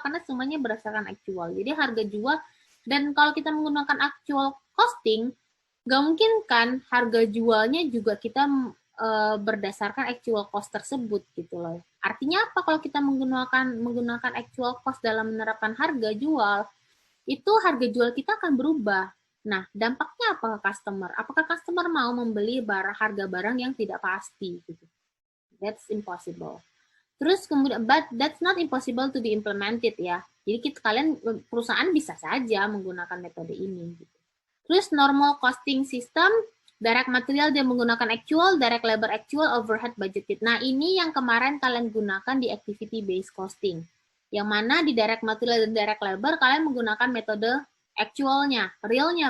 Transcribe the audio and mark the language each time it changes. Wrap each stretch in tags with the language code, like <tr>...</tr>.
<id>Karena semuanya berdasarkan actual. Jadi harga jual, dan kalau kita menggunakan actual costing, nggak mungkin kan harga jualnya juga kita berdasarkan actual cost tersebut gitu loh. Artinya apa kalau kita menggunakan actual cost dalam menerapkan harga jual, itu harga jual kita akan berubah. Nah, dampaknya apa ke customer? Apakah customer mau membeli harga barang yang tidak pasti gitu?</id> <en>That's impossible.</en> <id>Terus kemudian,</id> <en>but that's not impossible to be implemented ya.</en> <id>Jadi kalian perusahaan bisa saja menggunakan metode ini. Gitu. Terus normal costing system, direct material dia menggunakan actual, direct labor actual, overhead budgeted. Nah ini yang kemarin kalian gunakan di activity based costing. Yang mana di direct material dan direct labor kalian menggunakan metode actualnya, realnya.</id>